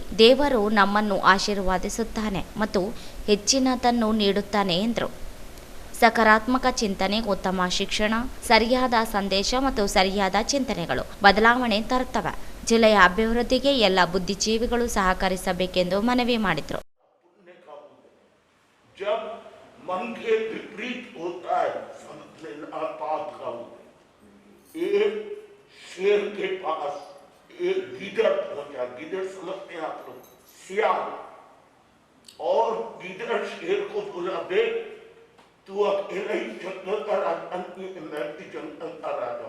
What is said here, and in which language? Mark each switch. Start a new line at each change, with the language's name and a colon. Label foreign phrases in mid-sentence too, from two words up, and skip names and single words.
Kannada: ದೇವರು ನಮ್ಮನ್ನು ಆಶೀರ್ವಾದಿಸುತ್ತಾನೆ ಮತ್ತು ಹೆಚ್ಚಿನದನ್ನು ನೀಡುತ್ತಾನೆ ಎಂದರು. ಸಕಾರಾತ್ಮಕ ಚಿಂತನೆ, ಉತ್ತಮ ಶಿಕ್ಷಣ, ಸರಿಯಾದ ಸಂದೇಶ ಮತ್ತು ಸರಿಯಾದ ಚಿಂತನೆಗಳು ಬದಲಾವಣೆ ತರುತ್ತವೆ. ಜಿಲ್ಲೆಯ ಅಭಿವೃದ್ಧಿಗೆ ಎಲ್ಲ ಬುದ್ಧಿಜೀವಿಗಳು ಸಹಕರಿಸಬೇಕೆಂದು ಮನವಿ ಮಾಡಿದರು.
Hindi: जब मन के विपरीत होता है, समझने आपात का एक शेर के पास एक गीदड़ पहुंचा। गीदड़ समझते हैं आप लोग, सियार। और गीदड़ शेर को बोला, देख तू अकेला ही जंगल का राजा, मैं भी जंगल का राजा।